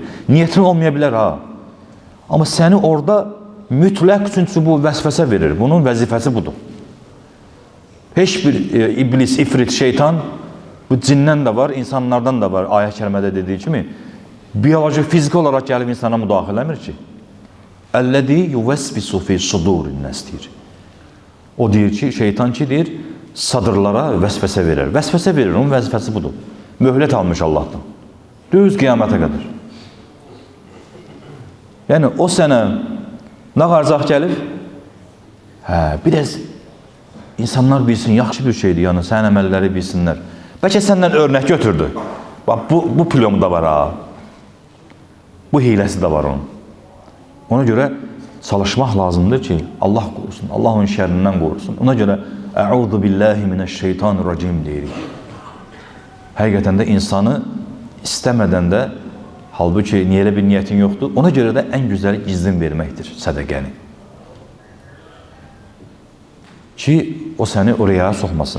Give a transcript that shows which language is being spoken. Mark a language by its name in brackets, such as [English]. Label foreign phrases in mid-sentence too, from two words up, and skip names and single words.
[Turkish] Niyetin olmayabilir ha. Ama seni orada mütləq çünkü bu vəsvəsə verir. [Azerbaijani] Bunun vəzifəsi budur. Hiçbir iblis, ifrit, şeytan, bu cindən de var, insanlardan da var. Ayet-i kərimədə dediği kimi biyoloji, fiziki olarak gelip insana müdaxilə eləmir ki. [Arabic] الذي يوسوس في صدور الناس deyir. [Azerbaijani] O deyir ki, şeytan ki deyir, sadırlara vəsvəsə verir. Vəsvəsə verir, onun vəzifəsi budur. Möhlət almış Allah'tan. Düz qiyamətə qədər. Yəni o sənə nə qarzaq gəlir? Biraz insanlar bilsin, yaxşı bir şeydir, yəni sənin əməlləri bilsinlər. Bəlkə səndən örnek götürdü. Bak bu plomu da var ha. Bu hiləsi de var onun. Ona göre çalışmaq lazımdır ki Allah korusun, Allah onun şerrindən korusun. Ona göre [Arabic] أعوذ بالله من الشيطان الرجيم [Azerbaijani] deyirik. Həqiqətən də insanı istemeden de Halbuki niyə elə bir niyyətin yoxdur? Ona görə də ən gözəli gizlin verməkdir sədəqəni. Ki, o səni oraya soxmasın.